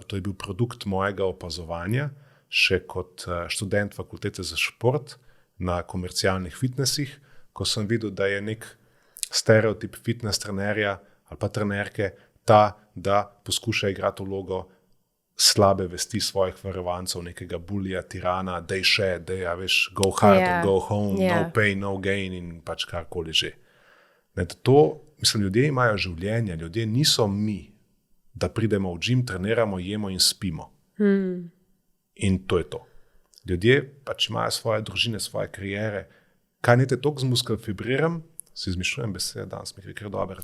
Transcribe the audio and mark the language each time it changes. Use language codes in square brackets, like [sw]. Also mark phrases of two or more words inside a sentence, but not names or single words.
[sl] To je bil produkt mojega opazovanja, še kot študent fakultete za šport na komercialnih fitnessih, ko sem videl, da je nek stereotip fitness trenerja ali pa trenerke ta, da poskuša igrati vlogo slabe vesti svojih varovancev, nekega bulija, tirana, dej še, dej, ja, veš, [en] go hard or go home, no pain, no gain [sl] in pač karkoli že. To, mislim, ljudje imajo življenje, ljudje niso mi, da pridemo v gym, treniramo, jemo in spimo. In to je to. Ljudje pač imajo svoje družine, svoje kariere. Kaj nete toliko z muskelfibriram, si izmišljujem besede, danes mi gre kar dobro.